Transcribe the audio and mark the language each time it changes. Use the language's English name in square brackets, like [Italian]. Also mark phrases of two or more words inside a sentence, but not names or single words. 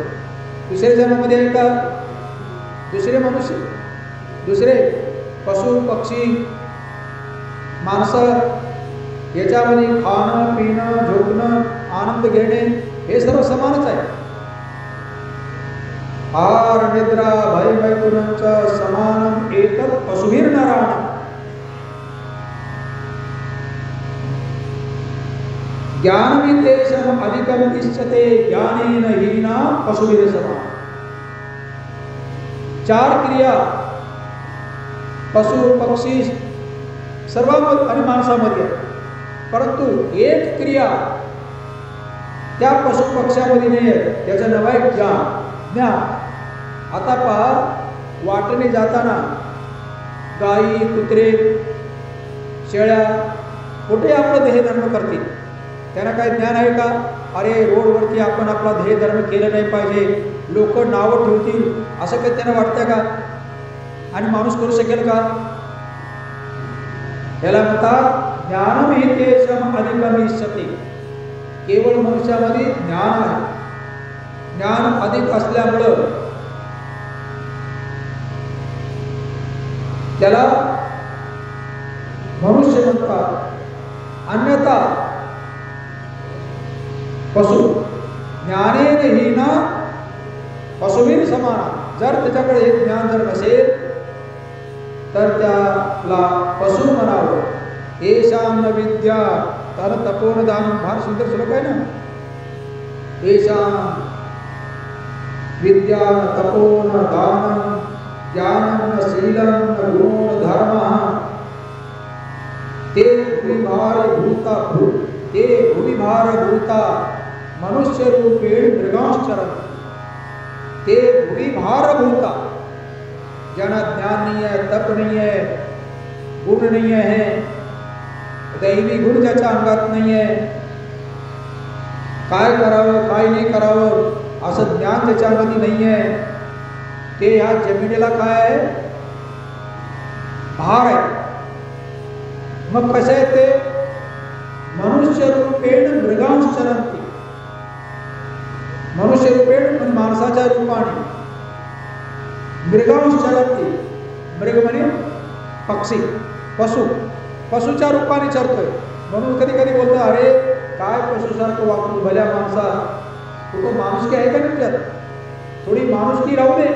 [Marathi] दुसऱ्या जन्मामध्ये आहे का, दुसरे मनुष्य, दुसरे पशु पक्षी माणसं, याच्यामध्ये खाणं पिणं झोपणं आनंद घेणे हे सर्व समानच आहे। [Sanskrit] आहार निद्रा भय मैथुनंच समानम एतत् पशुभिर्नराणाम्। ज्ञानवितेषम् अधिकम् इष्यते ज्ञानेन हीना पशुभिर्समाः। [Marathi] चार क्रिया पशु पक्षी सर्वांमध्ये आणि माणसामध्ये, परंतु एक क्रिया त्या पशु पक्ष्यामध्ये नाही आहे, त्याचं नाव आहे ज्ञान। आता पहा, वाटेने जाताना गाई कुत्रे शेळ्या कुठे आपलं ध्येयधर्म करतील, त्यांना काय ज्ञान आहे का, अरे रोडवरती आपण आपला ध्येयधर्म केलं नाही पाहिजे, लोक नावं ठेवतील असं काही त्यांना वाटतंय का, आणि माणूस करू शकेल का? याला म्हणतात [Sanskrit] ज्ञानमेतेषम् अधिकम् इष्यते। [Marathi] केवळ मनुष्यामध्ये ज्ञान आहे, ज्ञान अधिक असल्यामुळं त्याला मनुष्य म्हणतात। [Sanskrit] अन्यथा पशु ज्ञानेन हीना पशुभिर समान। [Marathi] जर त्याच्याकडे हे ज्ञान जर नसेल तर त्याला पशु म्हणावं। [Sanskrit] येषां न विद्या [Marathi] तर तपोनदानं, फार सुंदर श्लोक आहे ना। [Sanskrit] येषां विद्या न तपो न दानं ज्ञानं न शीलं न गुणो न धर्मः ते भूमिभारभूता मनुष्य रूपेण मृगांश्चरन्ति। ते भूमिभारभूता, [Hindi] ज्यांना ज्ञान नहीं है, तप नहीं है, गुण नहीं है, [Marathi] दैवी गुण ज्याच्या अंगात नाही आहे, काय करावं काय नाही करावं असं ज्ञान त्याच्यामध्ये नाही आहे, ते ह्या जमिनीला काय आहे, भार आहे। मग कसे आहे ते, [Sanskrit] मनुष्य रूपेण मृगांश्चरन्ति। मनुष्य रूपेण [Marathi] म्हणजे माणसाच्या रूपाने, मृगांश्चरन्ति मृग म्हणजे पक्षी, पशु पशुच्या रूपाने चरतोय। म्हणून कधी कधी बोलतो, अरे काय पशुसारखं वागतो भल्या माणसा, कुठं माणुसकी आहे का तुझ्यात, थोडी माणुसकी राहू दे।